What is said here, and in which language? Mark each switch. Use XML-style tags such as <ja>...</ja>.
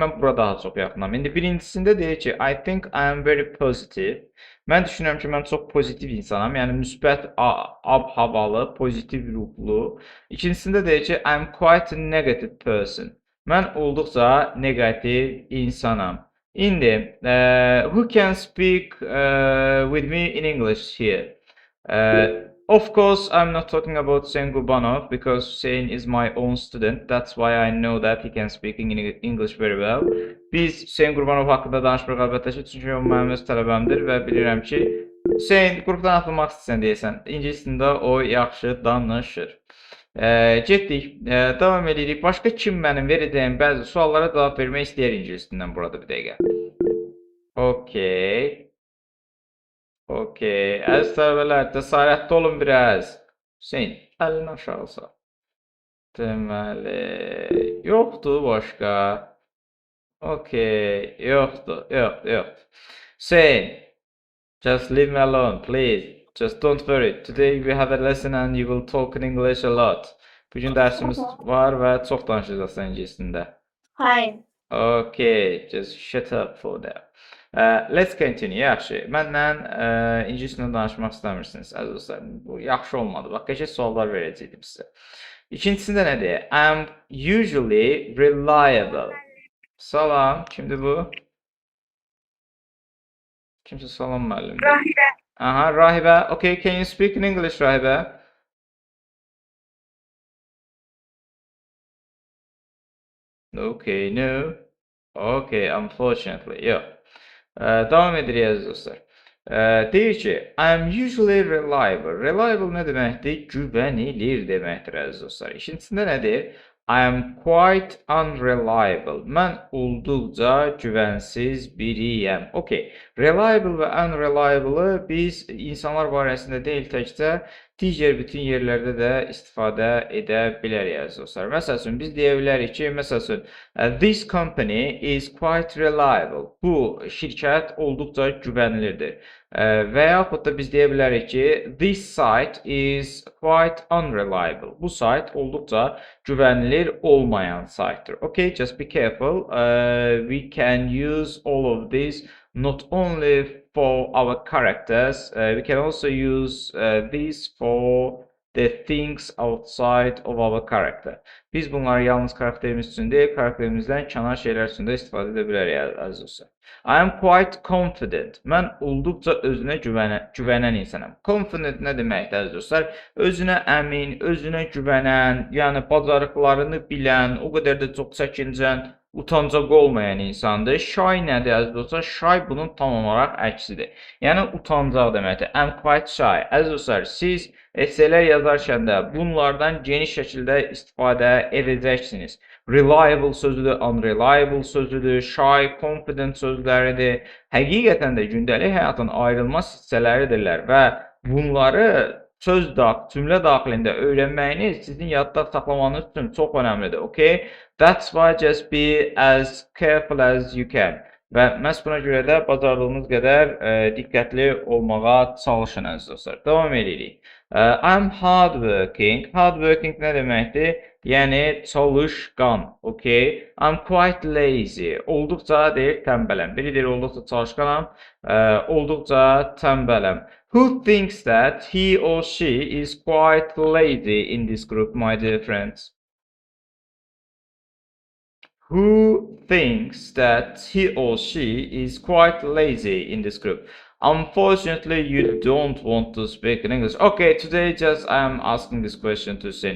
<az>Mən bura daha çox yaxınam. İndi birincisində deyir ki,</az> <en>I think I am very positive.</en> <az>Mən düşünürəm ki, mən çox pozitiv insanam. Yəni müsbət ab-havalı, pozitiv ruhlu. İkincisində deyir ki,</az> <en>I am quite a negative person.</en> <az>Mən olduqca negativ insanam. İndi,</az> <en>who can speak with me in English here? Of course, I'm not talking about Hüseyin Qurbanov because Hüseyin is my own student. That's why I know that he can speak English very well.</en> <az>Biz Hüseyin Qurbanov haqqında danışmırıq əlbəttə ki, çünki o mənim öz tələbəmdir və bilirəm ki, Hüseyin qrupdan atılmaq istəyirsən deyəsən, ingilis dilində o yaxşı danışır. Getdik, davam edirik. Başqa kim mənim verəcəyim bəzi suallara cavab vermək istəyir ingilis dilindən burada bir dəqiqə.</az> <en>Okay. Okay.</en> <az>Əziz tələbələr, cəsarətli olun biraz. Hüseyin, əlini aşağı sal. Deməli, yoxdur başqa. Okay, yoxdur, yoxdur.</az> <en>Hüseyin, just leave me alone, please. Just don't worry. Today we have a lesson and you will talk in English a lot.</en> <az>Bugün dərsimiz var və çox danışacaqsan ingilis dilində.</az> <en>Fine. Okay, just shut up for that. Let's continue.</en> <az>Yaxşı. Mənlə ingilis dilində danışmaq istəmirsiniz, əziz dostlar. Bu yaxşı olmadı. Bax, qəşəng suallar verəcəydim sizə. İkincisində nədir?</az> <en>I'm usually reliable.</en> <az>Salam. Kimdir bu? Kimsə salam müəllimdir. Rahibə. Aha, Rahibə.</az> <en>Okay, can you speak in English, Rahibə? Okay, no. Okay, unfortunately,</en> <az>yox. Davam edirik əziz dostlar. Deyir ki,</az> <en>I'm usually reliable.</en> <az>Reliable nə deməkdir? Güvənilir deməkdir əziz dostlar. İkincisində nədir?</az> <en>I am quite unreliable.</en> <az>Mən olduqca güvənsiz biriyəm. Okay, reliable və unreliable-ı biz insanlar barəsində deyil təkcə digər bütün yerlərdə də istifadə edə bilərik əziz dostlar. Məsəl üçün biz deyə bilərik ki, məsəl üçün</az> <en>this company is quite reliable.</en> <az>Bu şirkət olduqca güvənilirdir. Və yaxud da biz deyə bilərik ki,</az> <en>this site is quite unreliable.</en> <az>Bu sayt olduqca güvənilir olmayan saytdır.</az> <en>Okay, just be careful. We can use all of these not only for our characters, we can also use these for the things outside of our character.</en> <az>Biz bunları yalnız karakterimiz üçün deyil, karakterimizdən kənar şeylər üçün də istifadə edə bilərik əziz dostlar.</az> <en>I am quite confident.</en> <az>Mən olduqca özünə güvənən insanam. Confident nə deməkdir əziz dostlar? Özünə əmin, özünə güvənən, yəni bacarıqlarını bilən, o qədər də çox çəkincən, utancaq olmayan insandır. Shy nədir əziz dostlar? Shy bunun tam olaraq əksidir. Yəni utancaq deməkdir.</az> <en>I'm quite shy.</en> <az>Əziz dostlar, siz esselər yazarkən də bunlardan geniş şəkildə istifadə edəcəksiniz. Reliable sözüdür, unreliable sözüdür, shy, confident sözləridir. Həqiqətən də gündəlik həyatın ayrılmaz hissələridirlər və bunları cümlə daxilində öyrənməyiniz sizin yadda saxlamanız üçün çox önəmlidir.</az> <en>Okay? That's why just be as careful as you can.</en> <az>Və məhz buna görə də bacardığınız qədər diqqətli olmağa çalışın əziz dostlar. Davam edirik.</az> <en>I'm hardworking. Hardworking</en> <az>nə deməkdir? Yəni çalışqan.</az> <en>Okay? I'm quite lazy.</en> <az>Olduqca deyir tənbələm. Biri deyir olduqca çalışqanam, olduqca tənbələm.</az> <en>Who thinks that he or she is quite lazy in this group, my dear friends? Who thinks that he or she is quite lazy in this group? Unfortunately, you don't want to speak in English. Okay, today just I am asking this question to Hussein.</en>